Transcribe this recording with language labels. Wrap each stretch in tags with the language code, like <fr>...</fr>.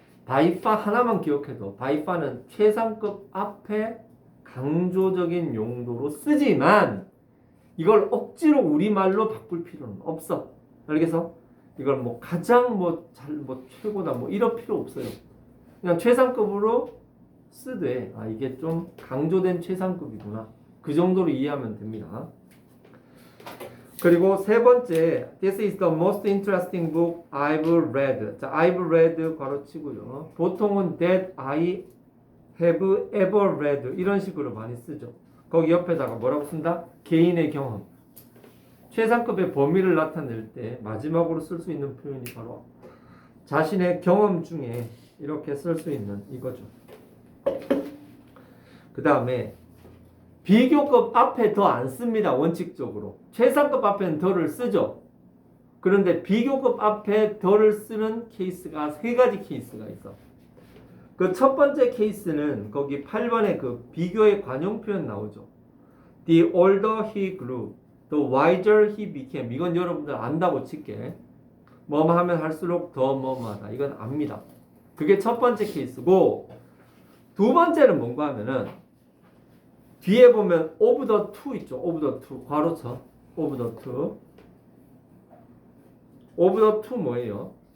<ko>by far 하나만 기억해도 by far는 최상급 앞에 강조적인 용도로 쓰지만 이걸 억지로 우리말로 바꿀 필요는 없어. 알겠어? 이걸 뭐 가장 뭐 최고다 뭐 이럴 필요 없어요. 그냥 최상급으로 쓰되 아 이게 좀 강조된 최상급이구나. 그 정도로 이해하면 됩니다. 그리고 세 번째,</ko> <en>This is the most interesting book I've read.</en> <ko>자, I've read 괄호치고요. 보통은</ko> <en>that I have ever read</en> <ko>이런 식으로 많이 쓰죠. 거기 옆에다가 뭐라고 쓴다? 개인의 경험. 최상급의 범위를 나타낼 때 마지막으로 쓸 수 있는 표현이 바로 자신의 경험 중에 이렇게 쓸 수 있는 이거죠. 그 다음에 비교급 앞에 더 안 씁니다. 원칙적으로. 최상급 앞에는 더를 쓰죠. 그런데 비교급 앞에 더를 쓰는 케이스가 세 가지 케이스가 있어. 그 첫 번째 케이스는 거기 8번에 그 비교의 관용 표현 나오죠.</ko> <en>The older he grew, the wiser he became.</en> <ko>이건 여러분들 안다고 칠게. 뭐뭐 하면 할수록 더 뭐뭐하다. 이건 압니다. 그게 첫 번째 케이스고 두 번째는 뭔가 하면은 뒤에 보면 of the two 있죠.</ko> <en>of the two</en> <ko>괄호쳐.</ko> <en>of the two. of the two</en> <ko>뭐예요?</ko>